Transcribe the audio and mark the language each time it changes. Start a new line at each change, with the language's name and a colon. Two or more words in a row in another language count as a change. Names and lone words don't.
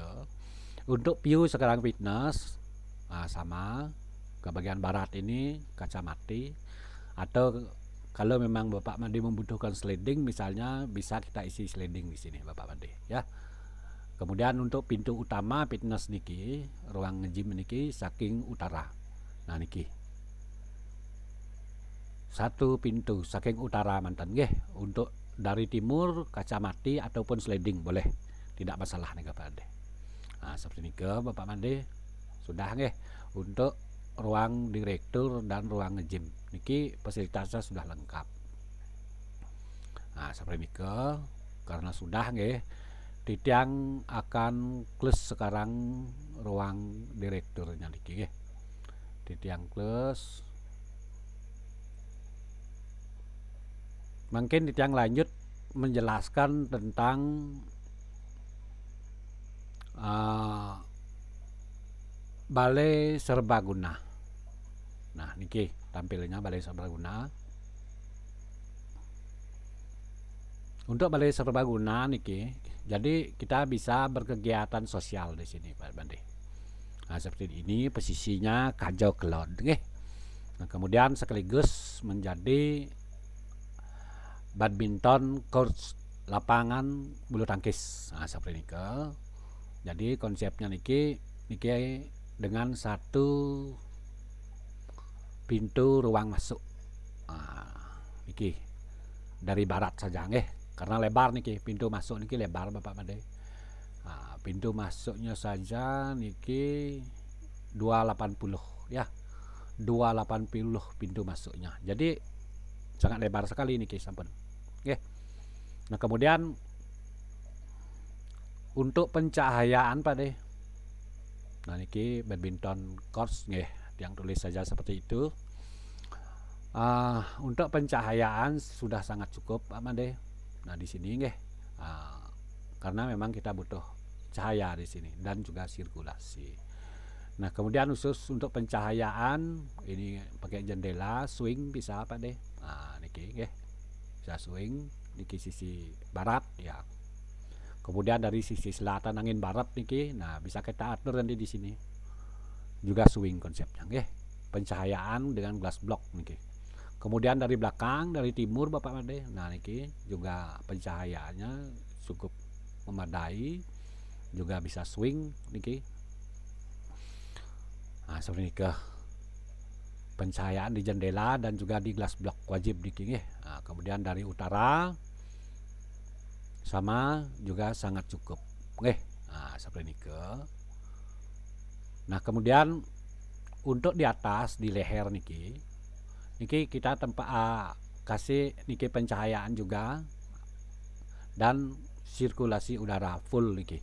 Indonesian: Untuk view sekarang fitness sama ke bagian barat ini kaca mati, atau kalau memang Bapak Made membutuhkan sliding misalnya bisa kita isi sliding di sini Bapak Made ya. Kemudian untuk pintu utama fitness niki, ruang nge-gym niki saking utara. Nah, niki satu pintu saking utara
Balinese: mantan nggih.
Indonesian: Untuk dari timur kaca mati ataupun sliding boleh, tidak masalah nih Bapak Made. Nah, seperti ini ke Bapak Made sudah nggih untuk ruang direktur dan ruang ngejim niki fasilitasnya sudah lengkap. Nah, seperti ini ke karena sudah nggih Titiang akan close sekarang ruang direkturnya niki nggih. Titiang close. Mungkin Titiang lanjut menjelaskan tentang balai serbaguna. Nah, niki tampilnya balai serbaguna. Untuk balai serbaguna niki, jadi kita bisa berkegiatan sosial di sini Pak Bande. Nah, seperti ini posisinya kajau kelon nggih. Nah, kemudian sekaligus menjadi
English: badminton court
Indonesian: lapangan bulu tangkis. Nah, seperti ini ke. Jadi konsepnya niki dengan satu pintu ruang masuk. Nah, niki dari barat saja nggih. Karena lebar niki pintu masuk niki lebar Bapak Made. Nah, pintu masuknya saja niki 280 ya. 280 pintu masuknya. Jadi sangat lebar sekali
Balinese: niki sampun.
Indonesian: Nggih. Nah, kemudian untuk pencahayaan Pak De. Nah, niki
English: badminton course
Indonesian: nggih, yang tulis saja seperti itu. Untuk pencahayaan sudah sangat cukup Pak Made. Nah, di sini nggih. Karena memang kita butuh cahaya di sini dan juga sirkulasi. Nah, kemudian khusus untuk pencahayaan ini pakai jendela swing bisa Pak De. Nah, niki nggih. Bisa swing niki sisi barat ya. Kemudian dari sisi selatan angin barat niki, nah bisa kita atur nanti di sini. Juga swing konsepnya nggih. Pencahayaan dengan
English: glass block
Indonesian: niki. Kemudian dari belakang, dari timur Bapak Made, nah niki juga pencahayaannya cukup memadai, juga bisa swing niki. Nah, seperti ini ke pencahayaan di jendela dan juga di
English: glass block
Indonesian: wajib niki nggih. Nah, kemudian dari utara sama juga sangat cukup nggih. Nah, seperti ini ke. Nah, kemudian untuk di atas di leher niki kita kasih niki pencahayaan juga dan sirkulasi udara full niki.